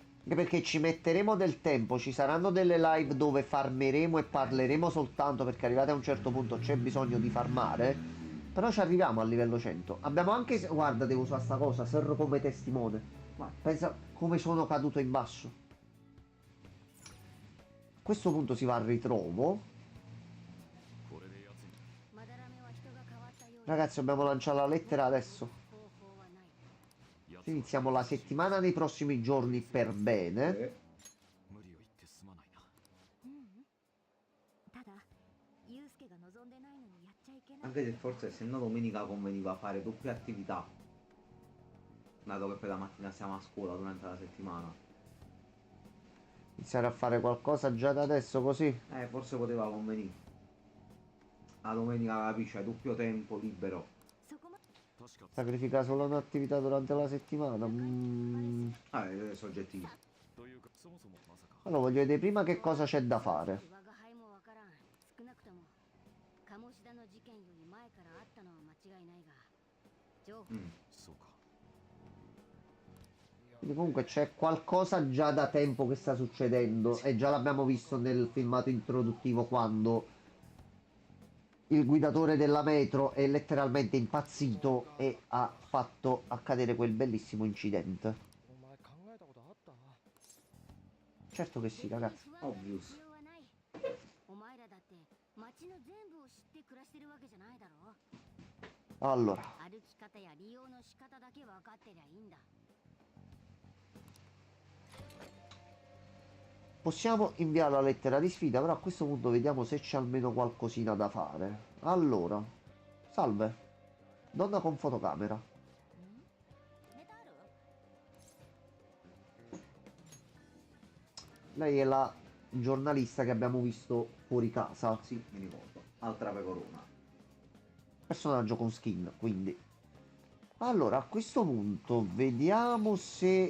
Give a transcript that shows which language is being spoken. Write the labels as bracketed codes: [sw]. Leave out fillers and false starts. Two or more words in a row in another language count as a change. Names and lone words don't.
[it] Anche perché ci metteremo del tempo, ci saranno delle live dove farmeremo e parleremo soltanto perché arrivati a un certo punto c'è bisogno di farmare. Però ci arriviamo al livello 100. Abbiamo anche, guarda, devo usare sta cosa, serve come testimone. Vai. Pensa come sono caduto in basso. A questo punto si va al ritrovo. [ja] これで奴にまだらめは人が変わったようだ。 [it] Ragazzi, dobbiamo lanciare la lettera adesso. [ja] 方法はない。奴は [it] Iniziamo la settimana nei prossimi giorni per bene. [ja] 無理を言ってすまないな。ううん。ただ、ユウスケが望んでないのにやっちゃいけない。 [it] Anche se forse essendo domenica conveniva fare doppie attività. Dato che poi la mattina siamo a scuola durante la settimana. Iniziare a fare qualcosa già da adesso così. Forse poteva convenire. La domenica capisci, hai doppio tempo libero. [ja] そこま。確か [it] Sacrificare solo un'attività durante la settimana. Soggettivi. [ja] というかそもそもまさか [it] Allora voglio vedere prima che cosa c'è da fare. [ja] 我が輩もわからん。少なくとも鴨志田の事件より前からあったのは間違いないが、情報そうか [it] Quindi comunque c'è qualcosa già da tempo che sta succedendo e già l'abbiamo visto nel filmato introduttivo quando il guidatore della metro è letteralmente impazzito e ha fatto accadere quel bellissimo incidente. [ja] お前考えたことあった？ [it] Certo che sì, ragazzi. [ja] 不安になる Obvious. 必要はない。お前らだって街の全部を知って暮らしてるわけじゃないだろ。 [it] Allora, [ja] 歩き方や利用の仕方だけ分かってりゃいいんだ。 [it] possiamo inviare la lettera di sfida, però a questo punto vediamo se c'è almeno qualcosina da fare. Allora, salve. Donna con fotocamera. [ja] ネタある？ [it] Lei è la giornalista che abbiamo visto fuori casa. Sì, mi ricordo. Altra pecorona. Personaggio con skin, quindi. Allora, a questo punto vediamo se